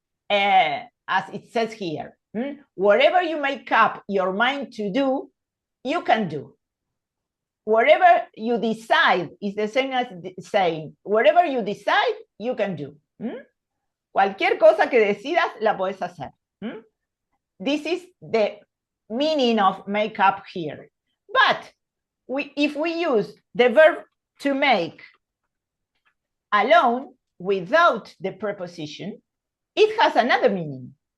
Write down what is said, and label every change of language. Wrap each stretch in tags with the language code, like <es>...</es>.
<en>As it says here, whatever you make up your mind to do, you can do. Whatever you decide is the same as saying, whatever you decide, you can do.</en> <es>Cualquier cosa que decidas, la puedes hacer.</es> <en>This is the meaning of make up here. But if we use the verb to make alone without the preposition, it has another meaning.</en>